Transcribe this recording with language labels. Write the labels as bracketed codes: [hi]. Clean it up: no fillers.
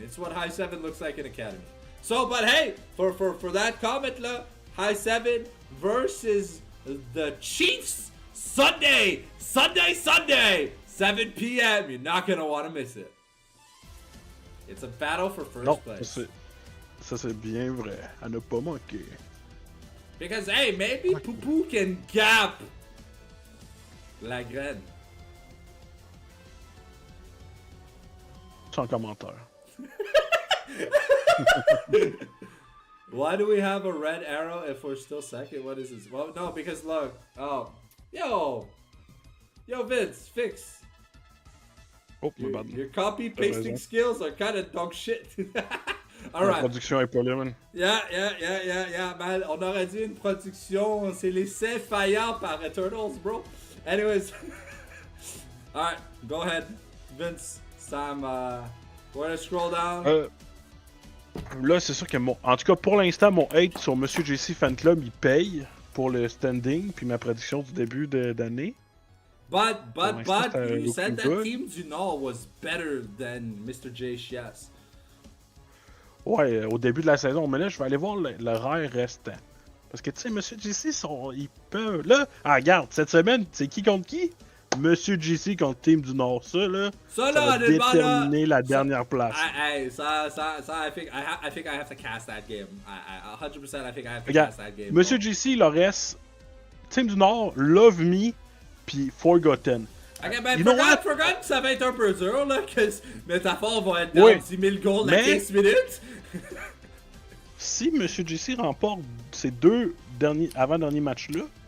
[en] It's what High 7 looks like in Academy. So, but hey, for that comment la, High 7 versus the Chiefs Sunday, 7 p.m. You're not gonna want to miss it. It's a battle for first place. [fr] Ça c'est bien vrai, à ne pas manquer. [en] Because hey, maybe Poupou can gap [fr] la graine. Sans commentaire. [en] Why do we have a red arrow if we're still second? What is this? Well, no, because look. Oh, yo, Vince, fix. Oh, your copy pasting skills are kind of dog shit. All right. [fr] La production est pas là, man. [en] Yeah, man. [fr] On aurait dit une production, c'est l'essai faillant par Eternals, bro. [en] Anyways. All right, go ahead, Vince. Sam, we're gonna scroll down. [fr] Là, c'est sûr que en tout cas, pour l'instant, mon hate sur Monsieur JC Fan Club, il paye pour le standing puis ma prédiction du début d'année. [en] But you said that Team du Nord was better than Mr. J. Chias. [fr] Ouais, au début de la saison, mais là, je vais aller voir le rare restant. Parce que, tu sais, Monsieur JC, ils peuvent... Là, regarde, cette semaine, c'est qui contre qui? Monsieur JC contre Team du Nord. Ça va déterminer la dernière place. [en] I think I have to cast that game. 100% I think I have to cast that game. [fr] Monsieur JC, il leur reste Team du Nord, Love Me, puis Forgotten. Ok, ben Forgotten, ça va être un peu dur, là, que Métaphore va être dans 10 000 goals à 15 minutes. Si Monsieur JC remporte ces 2 avant-derniers matchs-là,